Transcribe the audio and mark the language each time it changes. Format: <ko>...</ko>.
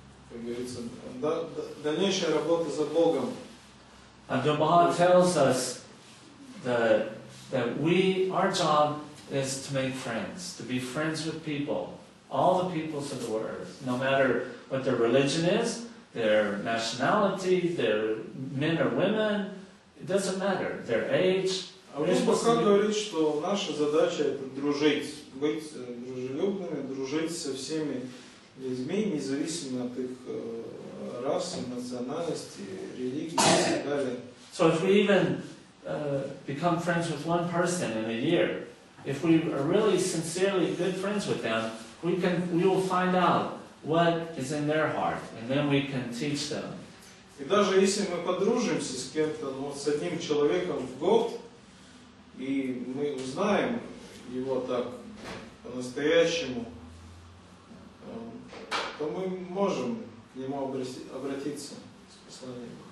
<ru>Как говорится, дальнейшая работа за Богом.</ru> <en>Abdu'l-Baha tells us that our job is to make friends, to be friends with people, all the peoples of the world, no matter what their religion is, their nationality, their men or women, it doesn't matter, their age.</en> <ru>Баха говорит, что наша задача это дружить, быть дружелюбными, дружить со всеми людьми, независимо от их расы, национальности, религии и так далее.</ru> <en>So if we even become friends with one person in a year, if we are really sincerely good friends with them, we will find out what is in their heart, and then we can teach them.</en> <ru>И даже если мы подружимся с кем-то, ну, с одним человеком в год, и мы узнаем его так по-настоящему, то мы можем к нему обратиться с посланием.</ru>